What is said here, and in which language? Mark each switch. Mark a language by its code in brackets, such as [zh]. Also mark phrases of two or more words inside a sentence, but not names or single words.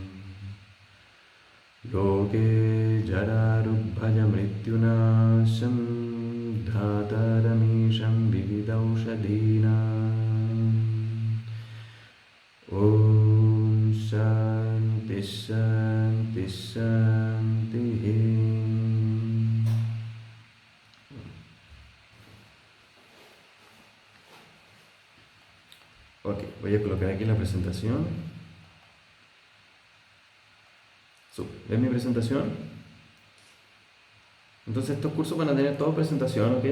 [sa] लोके जरारुग्भयमृत्युनाशं धातारमीशं विविधौषधीनाम्। ॐ शान्ति शान्ति शान्तिः। [es] Ok, voy a colocar aquí la presentación. ¿Ven mi presentación? Entonces estos cursos van a tener toda presentación, ¿ok?